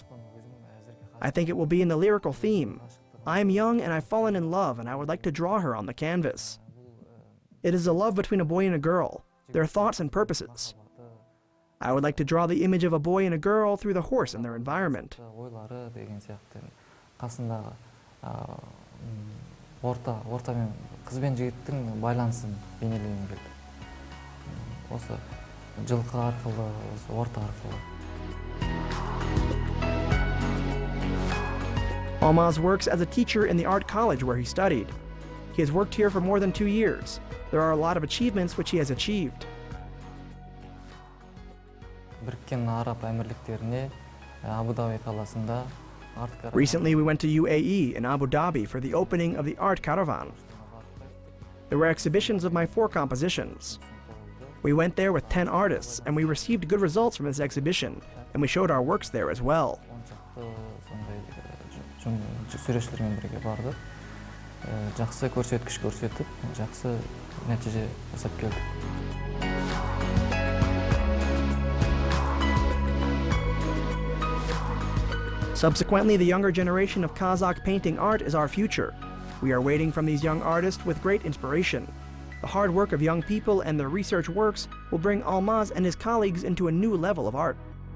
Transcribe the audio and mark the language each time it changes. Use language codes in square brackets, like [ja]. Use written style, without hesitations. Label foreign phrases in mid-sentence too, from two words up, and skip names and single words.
[en] I think it will be in the lyrical theme. I am young and I've fallen in love and I would like to draw her on the canvas. It is a love between a boy and a girl, their thoughts and purposes. I would like to draw the image of a boy and a girl through the horse and their environment. [kk] Ойлары деген сияқты қасындағы орта мен қыз бен жігіттің байланысын бейнелегім келді. Осы жылқы арқылы, осы орта арқылы. [en] Almaz works as a teacher in the art college where he studied. He has worked here for more than 2 years. There are a lot of achievements which he has achieved. [kk] Біріккен Араб Әмірліктеріне Абу Даби қаласында [en] Recently, we went to UAE in Abu Dhabi for the opening of the art caravan. There were exhibitions of my 4 compositions. We went there with 10 artists, and we received good results from this exhibition, and we showed our works there as well. [kk] Суретшілермен бірге бардық. Жақсы көрсеткіш көрсетіп, жақсы нәтиже жасап келдік. [en] Subsequently, the younger generation of Kazakh painting art is our future. We are waiting from these young artists with great inspiration. The hard work of young people and their research works will bring Almaz and his colleagues into a new level of art.